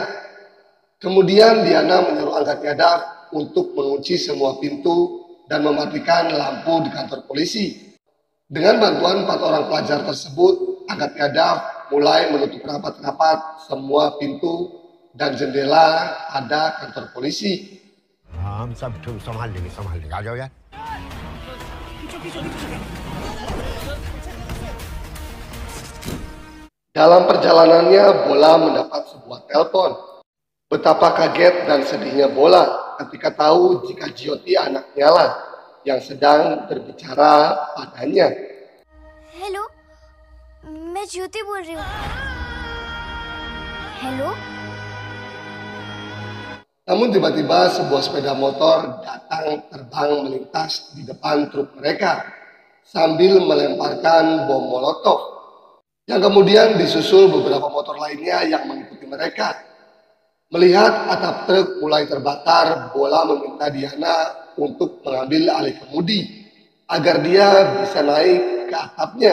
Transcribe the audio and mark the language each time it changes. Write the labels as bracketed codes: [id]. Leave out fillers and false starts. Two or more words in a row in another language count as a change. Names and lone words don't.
[id] Kemudian Diana menyuruh Angga Yadav untuk mengunci semua pintu dan mematikan lampu di kantor polisi. Dengan bantuan 4 orang pelajar tersebut, Angga Yadav mulai menutup rapat-rapat semua pintu dan jendela pada kantor polisi. [hi] हम सब संभाल लेंगे आ जाओ यार। [id] Dalam perjalanannya, Bola mendapat sebuah telepon. Betapa kaget dan sedihnya Bola ketika tahu jika Jyoti anaknya lah yang sedang berbicara padanya. [hi] हेलो, मैं ज्योति बोल रही हूँ। हेलो? [id] Namun tiba-tiba sebuah sepeda motor datang terbang melintas di depan truk mereka sambil melemparkan bom molotov yang kemudian disusul beberapa motor lainnya yang mengikuti mereka. Melihat atap truk mulai terbakar, Bola meminta Diana untuk mengambil alih kemudi agar dia bisa naik ke atapnya.